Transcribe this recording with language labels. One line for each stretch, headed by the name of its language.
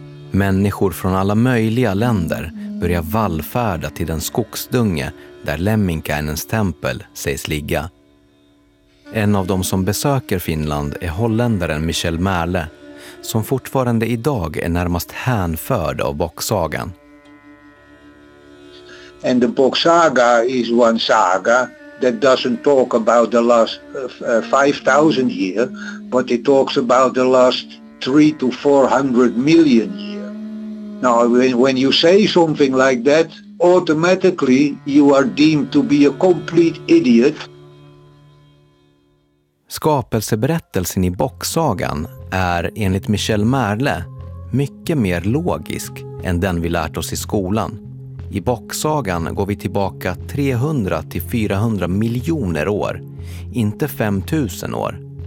Swedish: Människor från alla möjliga länder börjar vallfärda till den skogsdunge där Lemminkäinens tempel sägs ligga. En av dem som besöker Finland är holländaren Michel Merle, som fortfarande idag är närmast hänförd av boksagan.
English: And the boksaga is one saga that doesn't talk about the last 5000 year, but it talks about the last 300 to 400 million year. Now when you say something like that, automatically you are deemed to be a complete idiot.
Swedish: Skapelseberättelsen i boksagan är enligt Michel Merle mycket mer logisk än den vi lärt oss i skolan. I boksagan går vi tillbaka 300 till 400 miljoner år, inte 5000 år.